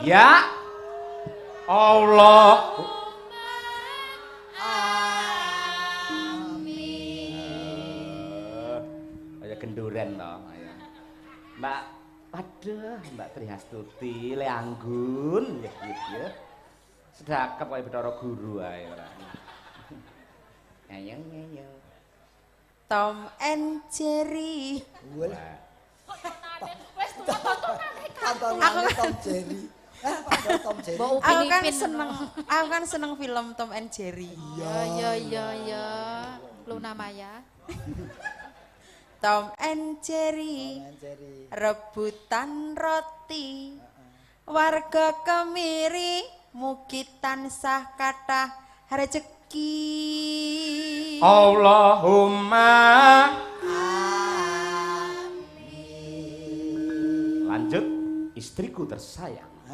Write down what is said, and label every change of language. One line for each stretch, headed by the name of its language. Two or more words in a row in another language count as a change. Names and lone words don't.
Javanese: Ya. Allah. Amin. Ayo genduren to. Ayo. Mbak, aduh, Mbak Trihastuti, Le Anggun, ya. Sedakep kaya Bathara Guru ae ora. Ayo. Tom and Jerry. Wes tontonane Tontonane Tom Jerry. Padahal Tom Jerry. Mbok Aku kan seneng film Tom and Jerry. Ya. Luna Maya. Tom and Jerry. Rebutan roti. Warga kemiri mugi tansah kathah rezeki.
Indonesian: Allahumma lanjut istriku tersayang.